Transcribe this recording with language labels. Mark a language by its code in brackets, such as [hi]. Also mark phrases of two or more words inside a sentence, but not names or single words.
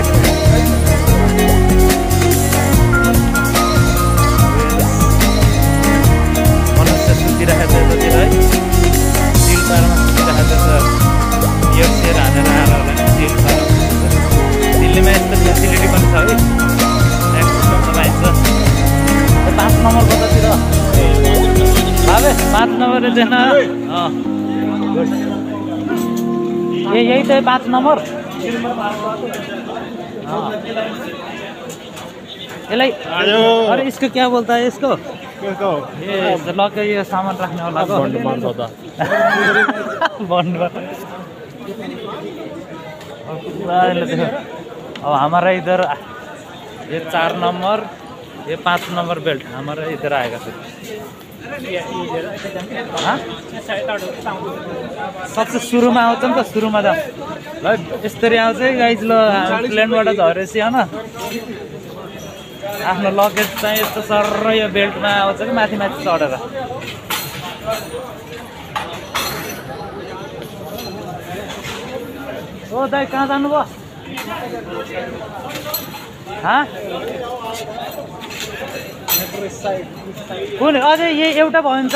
[ne] सुतिरहेको छ यतातिर है सिलपारमा सुतिरहेको छ यो सेयर हानेर आएर होला नि सिलपारा दिल्लीमा यस्तो फेसिलिटी पनि छ है एक्सट्रा पाइन्छ 5 नम्बर कतातिर भावे 5 नम्बर देख्न यही त 5 नम्बर [hi] यसलाई अरे इसको क्या बोलता है इसको ये लग ये सामान रखने वाला को बंद होता बंद अब हमारा इधर ये 4 नंबर ये 5 नंबर बेल्ट हमारा इधर आएगा फिर [ne] सबसे सुरुमा आउँछ नि त सुरुमा त ल यसरी आउँछ है गाइज ल प्लेनबाट झरेपछि होइन आफ्नो लगेज चाहिँ यस्तो सर यो बेल्टमा आउँछ कि माथि माथि चढेर ओ दाइ कहाँ जानुभयो कुन अझै यही एउटा भन्छ